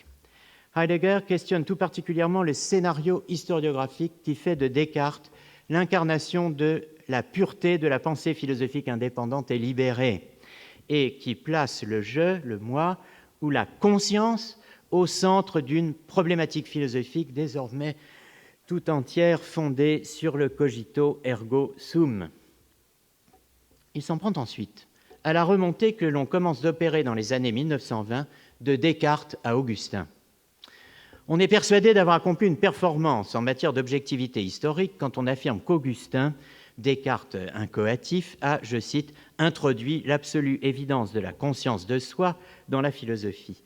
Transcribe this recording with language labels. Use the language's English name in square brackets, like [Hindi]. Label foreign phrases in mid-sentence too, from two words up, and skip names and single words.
[French] Heidegger questionne tout particulièrement le scénario historiographique qui fait de Descartes l'incarnation de la pureté de la pensée philosophique indépendante et libérée, et qui place le je, le moi, ou la conscience au centre d'une problématique philosophique désormais tout entière fondée sur le [Latin] cogito ergo sum. [French] Il s'en prend ensuite à la remontée que l'on commence d'opérer dans les années 1920 de Descartes à Augustin. On est persuadé d'avoir accompli une performance en matière d'objectivité historique quand on affirme qu'Augustin, Descartes incoatif, a, je cite, introduit l'absolue évidence de la conscience de soi dans la philosophie.